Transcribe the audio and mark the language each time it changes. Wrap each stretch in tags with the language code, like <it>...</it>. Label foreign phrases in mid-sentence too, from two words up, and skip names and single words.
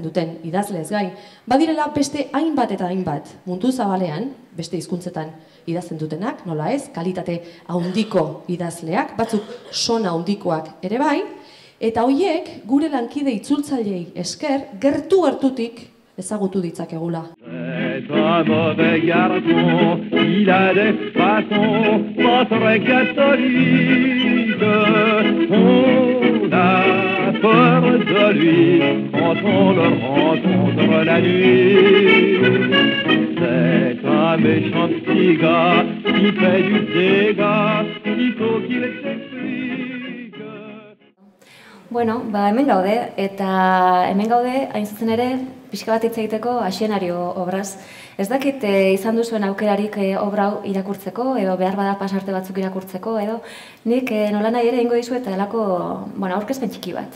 <eu>duten idazlez gain, badirela beste hainbat eta hainbat mundu zabalean, beste hizkuntzetan idazten dutenak, nola ez, kalitate handiko idazleak, batzuk sona handikoak ere bai, eta hoiek gure lankide itzultzaileei esker gertutik ezagutu ditzakegula.</eu> <fr>C'est un mauvais garçon, il a des façons pas très catholiques. On a peur de lui quand on le rencontre la nuit. C'est un méchant petit gars qui fait du dégât, il faut qu'il s'explique.</fr> <eu>Bueno, hemen gaude, eta hemen gaude, hain zuzen ere, pixka bat hitz egiteko Asienario obraz. Ez dakit izan duzuen aukerarik obra hau irakurtzeko, edo behar bada pasarte batzuk irakurtzeko, edo nik nola nahi ere ingo dizu eta delako aurkezpen txiki bat.</eu>